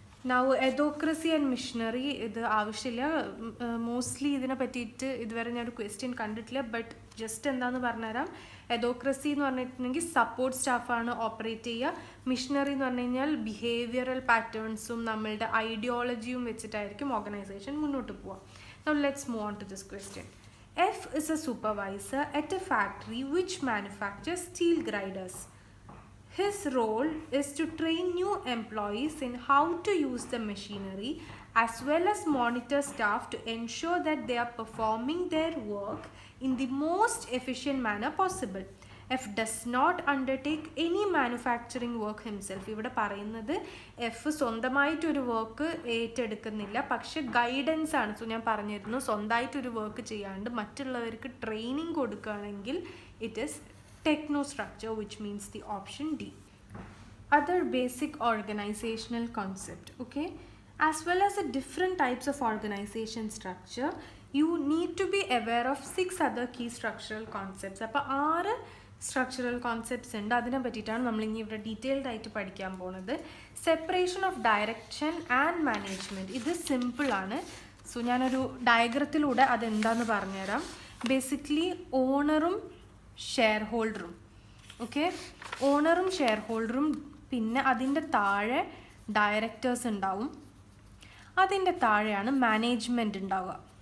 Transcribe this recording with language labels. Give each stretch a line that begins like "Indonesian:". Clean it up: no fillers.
Malayalam: Now എഡോക്രസി and missionary ഇത് ആവശ്യമില്ല, mostly ഇതിനെ പറ്റിയിട്ട് ഇതുവരെ ഞാനൊരു ക്വസ്റ്റ്യൻ കണ്ടിട്ടില്ല. ബട്ട് ജസ്റ്റ് എന്താണെന്ന് പറഞ്ഞുതരാം. എഡോക്രസി എന്ന് പറഞ്ഞിട്ടുണ്ടെങ്കിൽ സപ്പോർട്ട് സ്റ്റാഫാണ് ഓപ്പറേറ്റ് ചെയ്യുക. മിഷനറി എന്ന് പറഞ്ഞു കഴിഞ്ഞാൽ ബിഹേവിയറൽ പാറ്റേൺസും നമ്മളുടെ ഐഡിയോളജിയും വെച്ചിട്ടായിരിക്കും ഓർഗനൈസേഷൻ മുന്നോട്ട് പോവുക.
English: Now let's move on to this question. F is a supervisor at a factory which manufactures steel grinders. His role is to train new employees in how to use the machinery as well as monitor staff to ensure that they are performing their work in the most efficient manner possible. F does not undertake any manufacturing work himself.
Malayalam: ഇവിടെ പറയുന്നത് F സ്വന്തമായിട്ടൊരു work ഏറ്റെടുക്കുന്നില്ല, പക്ഷെ guidance ആണ്. So ഞാൻ പറഞ്ഞിരുന്നു സ്വന്തമായിട്ടൊരു work ചെയ്യാണ്ട് മറ്റുള്ളവർക്ക് ട്രെയിനിങ് കൊടുക്കുകയാണെങ്കിൽ
English: It is technostructure, which means the option D. Other basic organizational concept, okay, as well as the different types of organization structure, you need to be aware of 6 other key structural concepts.
Malayalam: അപ്പോൾ 6 structural concepts ഉണ്ട്, അതിനെ പറ്റിയിട്ടാണ് നമ്മളിനി ഇവിടെ detailed ആയിട്ട് പഠിക്കാൻ പോകുന്നത്. Separation of direction and management, ഇത് സിമ്പിളാണ്. സോ ഞാനൊരു ഡയഗ്രത്തിലൂടെ അതെന്താണെന്ന് പറഞ്ഞുതരാം. ബേസിക്കലി ഓണറും ഷെയർ ഹോൾഡറും, ഓക്കെ, ഓണറും ഷെയർ ഹോൾഡറും, പിന്നെ അതിൻ്റെ താഴെ ഡയറക്ടേഴ്സ് ഉണ്ടാവും, അതിൻ്റെ താഴെയാണ് മാനേജ്മെൻറ്റ് ഉണ്ടാവുക.